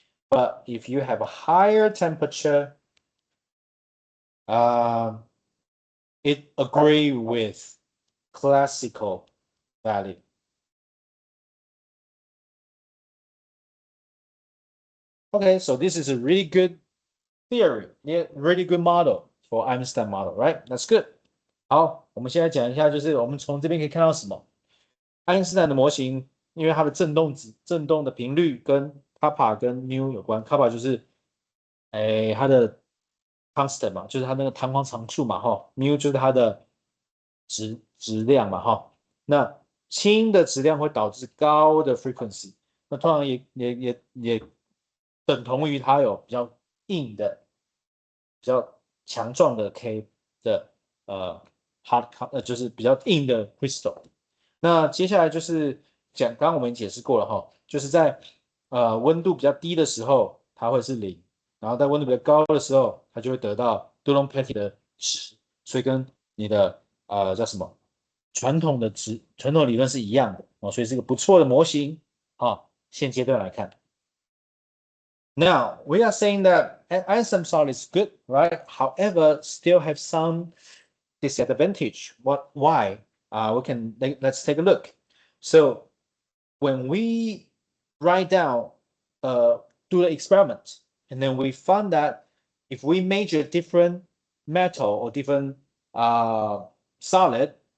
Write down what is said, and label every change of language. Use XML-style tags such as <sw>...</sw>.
<en>But if you have a higher temperature, it agree with classical value. Okay, so this is a really good theory, really good model for Einstein model, right? That's good.</en> <zh>好，我们现在讲一下，就是我们从这边可以看到什么？爱因斯坦的模型，因为它的振动的频率跟 kappa 跟 mu 有关。 kappa 就是它的 constant 嘛，就是它那个弹簧常数嘛，哈。 mu 就是它的质量嘛，哈。那轻的质量会导致高的 frequency， 那通常也等同于它有比较硬的、比较强壮的 K 的hard 就是比较硬的 crystal。那接下来就是刚刚我们解释过了哈，就是在温度比较低的时候，它会是0，然后在温度比较高的时候，它就会得到 Dulong-Petty 的值，所以跟你的叫什么传统理论是一样的哦，所以是个不错的模型啊。现阶段来看。</zh> <en>Now, we are saying that Einstein solid is good, right? However, still have some disadvantage. Why? Let's take a look. So when we write down, do the experiment, and then we found that if we measure different metal or different solid,</en>